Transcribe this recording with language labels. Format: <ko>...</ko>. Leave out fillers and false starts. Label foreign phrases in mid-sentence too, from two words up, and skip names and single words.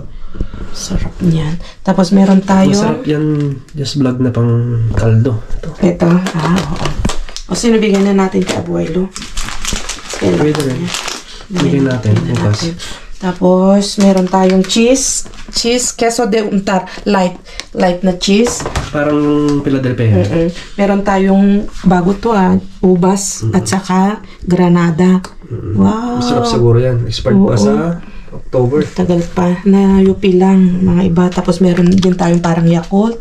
<tl>Sarap niyan. Tapos meron tayo. Masarap yan.</tl> <en>Just vlog</en> <tl>na pang kaldo. Ito. Oo. O sinubigyan na natin kay Abuelo. Pwede rin. Bigyan natin. Bukas. Tapos, meron tayong cheese. Cheese,</tl> <es>queso de untar.</es> <tl>Light na cheese. Parang Philadelphia. Meron tayong bago to ubas at saka granada. Wow. Masarap siguro yan. Expired pa sa October. Tagal pa. Na yupi lang. Mga iba. Tapos meron din tayong parang Yakult.</tl>